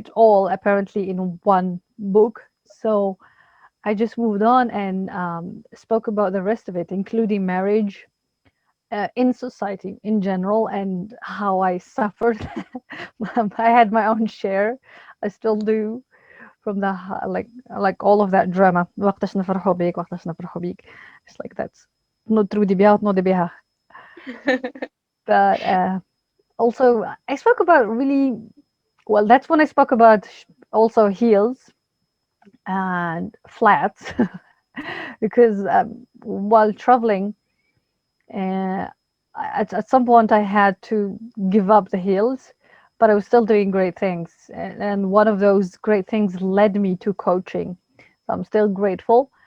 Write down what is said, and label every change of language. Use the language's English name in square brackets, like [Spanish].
[English] say it all apparently in one book, so I just moved on and spoke about the rest of it, including marriage in society in general and how I suffered. I had my own share. I still do from the like all of that drama. [Arabic] وقتاش نفرحوا بيك وقتاش نفرحوا بيك. [English] It's like that's [Arabic] نطردي بيها وتنوضي بيها. [English] But also I spoke about really well. That's when I spoke about also heels and flats because while traveling uh, at some point I had to give up the heels, but I was still doing great things, and one of those great things led me to coaching, so I'm still grateful.